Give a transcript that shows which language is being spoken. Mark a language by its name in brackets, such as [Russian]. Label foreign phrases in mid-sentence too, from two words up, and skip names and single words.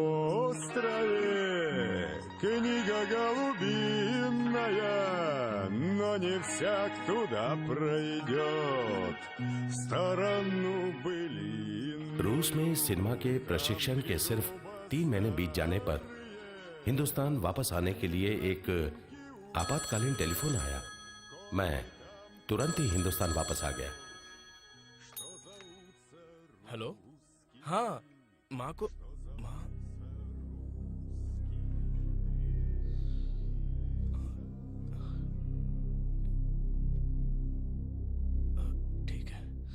[Russian] острове книга голубиная, но не всяк туда пройдет в сторону былин। [Hindi] रूस में सिनेमा के प्रशिक्षण के सिर्फ 3 महीने बीत जाने पर हिंदुस्तान वापस आने के लिए एक आपातकालीन टेलीफोन आया। मैं तुरंत ही हिंदुस्तान वापस आ गया। हेलो, हाँ, माँ को माँ ठीक है।